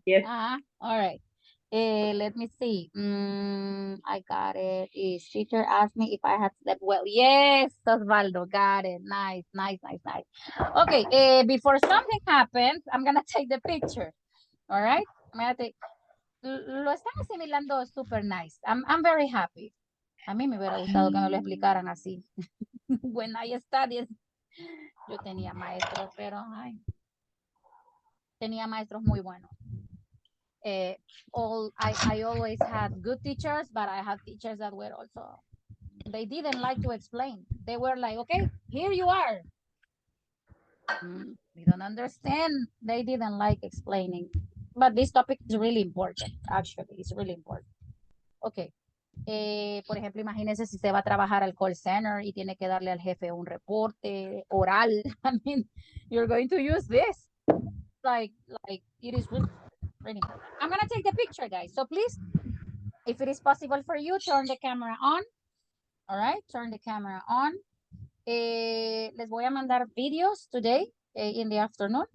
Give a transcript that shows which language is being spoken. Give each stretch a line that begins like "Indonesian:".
English: Yes. All right. Let me see. I got it. Teacher asked me if I had slept well. Yes, Osvaldo, got it. Nice. Okay, before something happens, I'm gonna take the picture. All right? I'm gonna take.
Spanish: Lo están asimilando
English: super nice. I'm very happy.
Spanish: A mí me hubiera gustado que me lo explicaran así.
English: When I studied,
Spanish: yo tenía maestros, pero tenía maestros muy buenos.
English: I always had good teachers, but I had teachers that were also, they didn't like to explain. They were like, okay, here you are. We don't understand. They didn't like explaining. But this topic is really important, actually. It's really important. Okay.
Spanish: Por ejemplo, imagínense si se va a trabajar al call center y tiene que darle al jefe un reporte oral.
English: I mean, you're going to use this. Like it is really important. I'm going to take the picture, guys. So please, if it is possible for you, turn the camera on. All right, turn the camera on.
Spanish: Les voy a mandar videos
English: today in the afternoon.